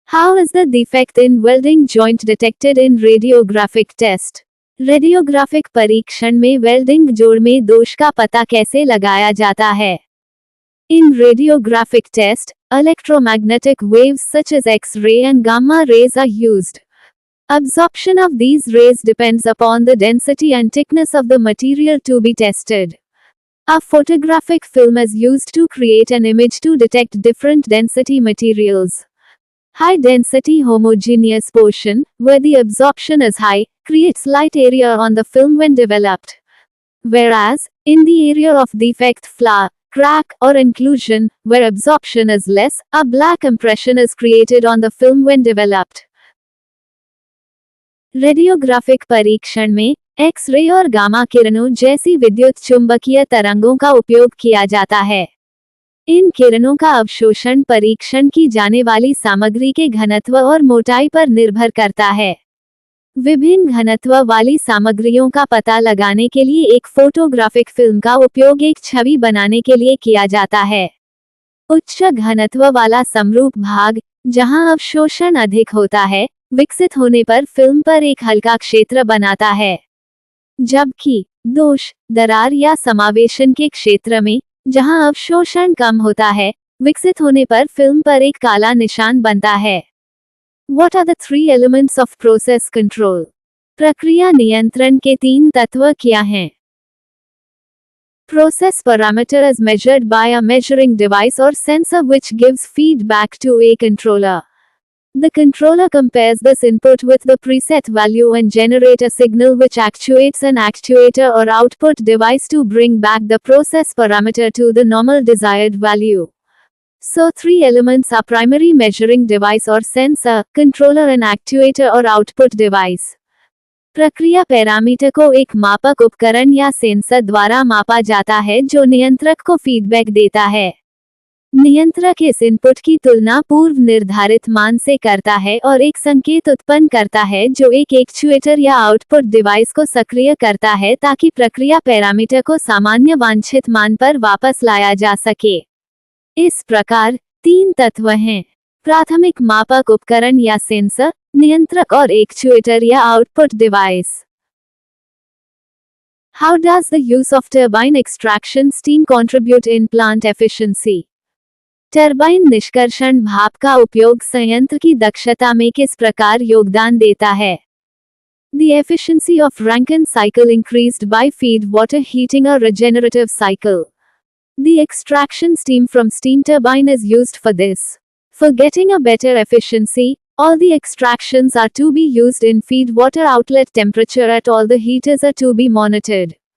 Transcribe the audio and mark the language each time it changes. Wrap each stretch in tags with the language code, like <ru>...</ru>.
<en>How is the defect in welding joint detected in radiographic test?</en> <hi>Radiographic परीक्षण में welding जोड़ में दोष का पता कैसे लगाया जाता है?</hi> <en>In radiographic test, electromagnetic waves such as X-ray and gamma rays are used. Absorption of these rays depends upon the density and thickness of the material to be tested. A photographic film is used to create an image to detect different density materials. High density homogeneous portion, where the absorption is high, creates light area on the film when developed. Whereas, in the area of defect flaw, crack, or inclusion, where absorption is less, a black impression is created on the film when developed.</en> <hi>Radiographic परीक्षण में x-ray और gamma किरणों जैसी विद्युत चुंबकीय तरंगों का उपयोग किया जाता है। इन किरणों का अवशोषण परीक्षण की जाने वाली सामग्री के घनत्व और मोटाई पर निर्भर करता है। विभिन्न घनत्व वाली सामग्रियों का पता लगाने के लिए एक फोटोग्राफिक फिल्म का उपयोग एक छवि बनाने के लिए किया जाता है। उच्च घनत्व वाला समरूप भाग, जहां अवशोषण अधिक होता है, विकसित होने पर फिल्म पर एक हल्का क्षेत्र बनाता है, जबकि दोष, दरार या समावेशन के क्षेत्र में, जहां अवशोषण कम होता है, विकसित होने पर फिल्म पर एक काला निशान बनता है।</hi> <en>What are the three elements of process control?</en> <hi>प्रक्रिया नियंत्रण के 3 तत्व क्या हैं?</hi> <en>Process parameter is measured by a measuring device or sensor which gives feedback to a controller. The controller compares this input with the preset value and generate a signal which actuates an actuator or output device to bring back the process parameter to the normal desired value. So 3 elements are primary measuring device or sensor, controller and actuator or output device.</en> <hi>प्रक्रिया parameter को एक मापक उपकरण या sensor द्वारा मापा जाता है जो नियंत्रक को फीडबैक देता है। नियंत्रक इस इनपुट की तुलना पूर्व निर्धारित मान से करता है और एक संकेत उत्पन्न करता है जो एक एक्चुएटर या आउटपुट डिवाइस को सक्रिय करता है ताकि प्रक्रिया पैरामीटर को सामान्य वांछित मान पर वापस लाया जा सके। इस प्रकार 3 तत्व हैं: प्राथमिक मापक उपकरण या सेंसर, नियंत्रक और एक्चुएटर या output device.</hi> <en>How does the use of turbine extraction steam contribute in plant efficiency?</en> <hi>Turbine निष्कर्षण भाप का उपयोग संयंत्र की दक्षता में किस प्रकार योगदान देता है?</hi> <en>The efficiency of Rankine cycle increased by feed water heating a regenerative cycle. The extraction steam from steam turbine is used for this. For getting a better efficiency, all the extractions are to be used in feed water outlet temperature at all the heaters are to be monitored.</en>